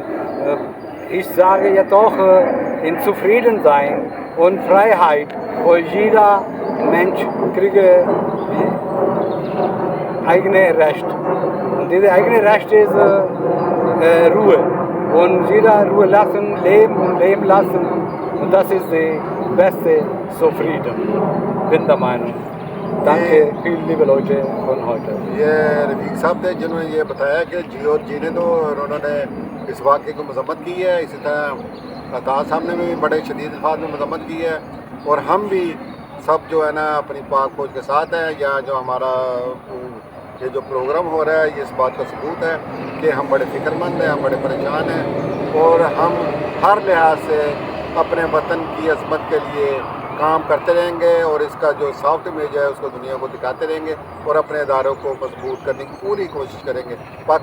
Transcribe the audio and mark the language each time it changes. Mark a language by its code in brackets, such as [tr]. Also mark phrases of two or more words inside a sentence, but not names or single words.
[de] Ich sage ja doch, in Zufriedensein und Freiheit, wo jeder Mensch kriege eigene Recht. Und diese eigene Recht ist Ruhe. Und jeder Ruhe lassen, leben und leben lassen. Und das ist die beste Zufrieden, bin der Meinung. Danke, viele liebe Leute von heute. [ur] یہ رفیق صاحب تھے جنہوں نے یہ بتایا کہ جیو اور جینے دو، اور انہوں نے اس واقعے کو مذمت کی ہے. اسی طرح عطار صاحب نے بھی بڑے شدید الفاظ میں مذمت کی ہے، اور ہم بھی سب جو ہے نا اپنی پاک فوج کے ساتھ ہیں. یا جو ہمارا یہ جو پروگرام ہو رہا ہے، یہ اس بات کا ثبوت ہے کہ ہم بڑے فکرمند ہیں، ہم بڑے پریشان ہیں، اور ہم ہر لحاظ سے اپنے وطن کی عظمت کے لیے کام کرتے رہیں گے، اور اس کا جو [en] soft image [ur] ہے اس کو دنیا کو دکھاتے رہیں گے، اور اپنے اداروں کو مضبوط کرنے کی پوری کوشش کریں گے.